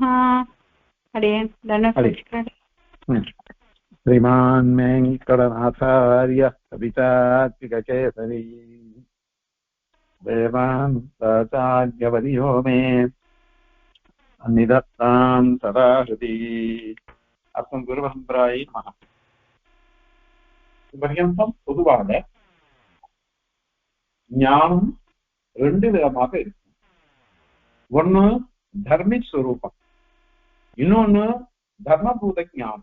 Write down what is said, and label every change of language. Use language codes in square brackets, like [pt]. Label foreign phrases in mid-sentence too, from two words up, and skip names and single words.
[ta] அடியேன் தன்யவாத்। [sa] श्रीमान् वेङ्कटनाथार्य कवितात्मिककेसरी वेदान्ताचार्यवर्यो मे निदत्तां सदा हृदि அர்த்தம் गुरुपरम्परायै नमः. [ta] பர்யந்தம் பொதுவாக ஞானம் ரெண்டு விதமாக இருக்கும். ஒண்ணு தர்மி ஸ்வரூபம், இன்னொன்னு தர்மபூத ஞானம்.